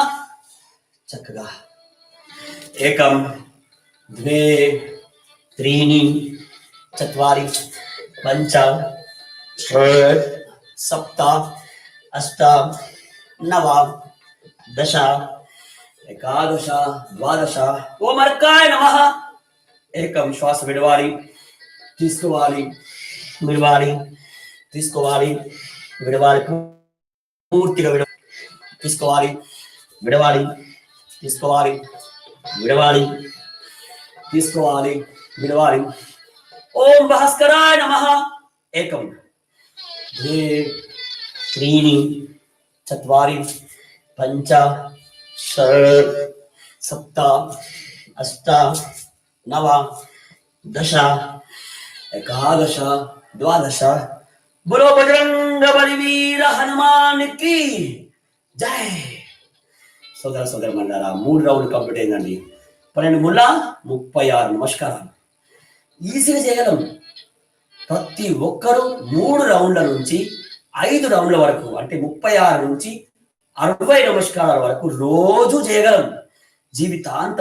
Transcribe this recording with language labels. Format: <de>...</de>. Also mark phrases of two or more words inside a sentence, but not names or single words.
<sa>चक्रा एकम द्वे त्रीणि चत्वारि पञ्च षट् सप्त अष्ट नव दश एकादश द्वादश ओम अर्काय नमः एकम श्वास</sa> <te>విడవాలి తీసుకోవాలి విడవాలి తీసుకోవాలి విడవాలి పూర్తిగా తీసుకోవాలి విడవాలి తీసుకోవాలి విడవాలి తీసుకోవాలి విడవాలి</te> <sa>ఓం భాస్కరాయ నమః ఏకం ద్వే त्रीणि चत्वारि पञ्च षट् सप्त अष्ट नव दश एकादश द्वादश</sa> <hi>बोलो बजरंग बलवीर हनुमान की जय.</hi> <te>సోదర సోదర మండలారా 3 రౌండ్లు కంప్లీట్ అయిందండి. 12 ముళ్ళ 36 నమస్కారాలు. ఈజీగా చేయగలం. ప్రతి ఒక్కరూ 3 రౌండ్ల నుంచి 5 రౌండ్ల వరకు అంటే 36 నుంచి 60 నమస్కారాల వరకు రోజు చేయగలం జీవితాంతం.</te>